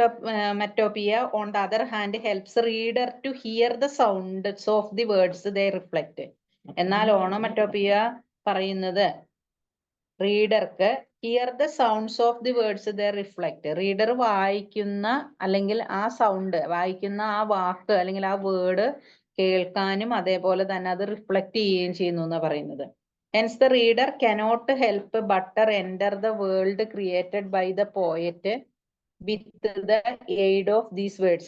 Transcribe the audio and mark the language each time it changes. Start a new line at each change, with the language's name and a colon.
English: Onomatopoeia, on the other hand, helps reader to hear the sounds of the words they reflect.
Malayalam: എന്നാൽ ഓണോമറ്റോപിയ പറയുന്നത്
English: റീഡർക്ക് hear the sounds of the words they reflect.
Malayalam: Reader വായിക്കുന്ന അല്ലെങ്കിൽ ആ sound വായിക്കുന്ന ആ വാക്ക് അല്ലെങ്കിൽ ആ വേർഡ് കേൾക്കാനും അതേപോലെ തന്നെ അത് റിഫ്ലക്ട് ചെയ്യുകയും ചെയ്യുന്നു എന്നാണ് പറയുന്നത്.
English: Hence the reader cannot help but enter the world created by the poet with the aid of these words.